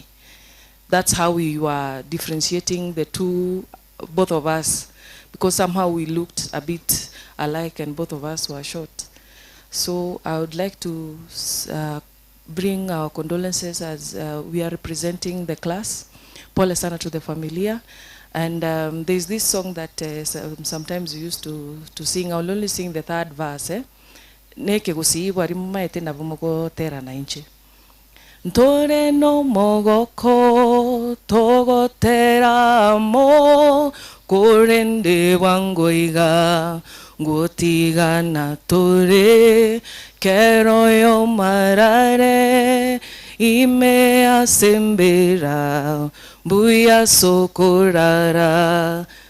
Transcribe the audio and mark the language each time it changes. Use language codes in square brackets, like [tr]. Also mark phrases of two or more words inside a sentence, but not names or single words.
[en] That's how we were differentiating the two, both of us, because somehow we looked a bit alike and both of us were short. So I would like to bring our condolences as we are representing the class. [sw] Pole sana [en] to the familia. And there's this song that sometimes we used to sing. I'll only sing the third verse. [guz] Neke gusiibwa rimumaete na bumugotera na inche. Ntore no mogoko togotera mo korende wangoiga ngotiga na tore kero yo marare ime asembera buya sokorara